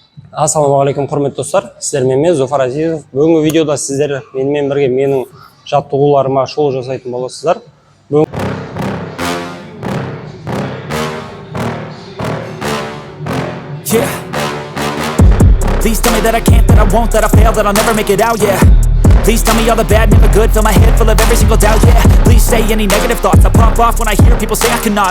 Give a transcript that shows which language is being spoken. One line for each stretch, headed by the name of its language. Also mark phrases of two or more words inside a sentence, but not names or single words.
Kazakh: Ассалаумағалейкум құрметті достар, сіздермен мен Зуфар Азизов. Бүгінгі видеода сіздер менімен бірге менің жаттығуларыма шоу жасайтын боласыздар.
English: Please tell me that I can't, that I won't, that I fail, that I'll never make it out, yeah. Please tell me all the bad, never good, fill my head full of every single doubt, yeah. Please say any negative thoughts, I pop off when I hear people say I cannot.